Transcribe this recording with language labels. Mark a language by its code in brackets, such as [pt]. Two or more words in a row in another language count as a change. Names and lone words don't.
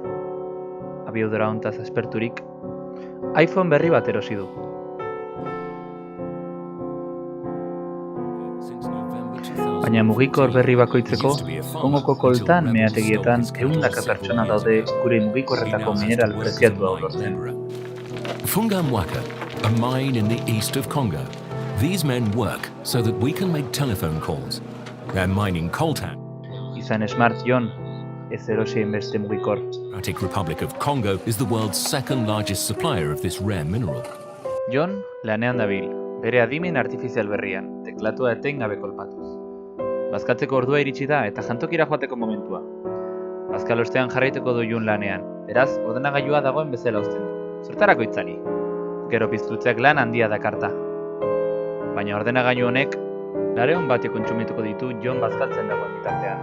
[eu] Abiadura hontaz asperturik, iPhone berri bat erosi du. Baina mugikor berri bakoitzeko, Kongoko koltan meategietan ehundaka pertsona daude gure mugikorretako mineral preziatua lortzen. [en] Funga Mwaka, a mine in the east of Congo. These men work so that we can make telephone calls. They're mining coltan. [eu] Izan Smart Jon, ez erosien beste mugikor. [en] Democratic Republic of Congo is the world's second largest supplier of this rare mineral. [eu] Jon lanean dabil, bere adimen artifizial berrian, teklatua etengabe kolpatuz. Bazkatzeko ordua iritsi da eta jantokira joateko momentua. Bazkalostean jarraituko du Jon lanean, beraz, ordenagailua dagoen bezala uzten du. Zertarako itzali? Gero piztutzeak lan handia dakarta. Baina ordenagailu honek, 200 batio kontsumituko ditu Jon bazkaltzen dagoen bitartean.